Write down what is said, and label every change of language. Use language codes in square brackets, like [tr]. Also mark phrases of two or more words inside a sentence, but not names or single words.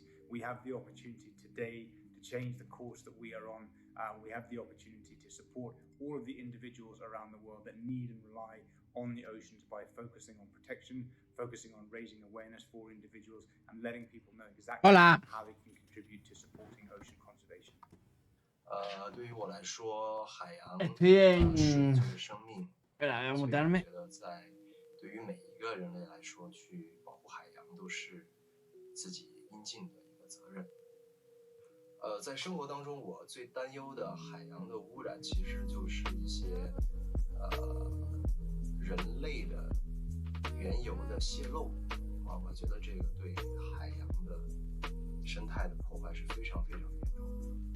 [en] We have the opportunity today to change the course that we are on. We have the opportunity to support all of the individuals around the world that need and rely on the oceans by focusing on protection, focusing on raising awareness for individuals, and letting people know exactly how they can contribute to supporting ocean conservation. [zh] 对于我来说，海洋 [es] Bien. [zh] 水就是生命。 [es] Espera, voy a [zh] 所以我 [es] mutearme. [zh] 觉得，对于每一个人类来说，去保护海洋都是自己应尽的一个责任。在生活当中，我最担忧的海洋的污染，其实就是一些人类的原油的泄漏我觉得这个对海洋的生态的破坏是非常非常严重的。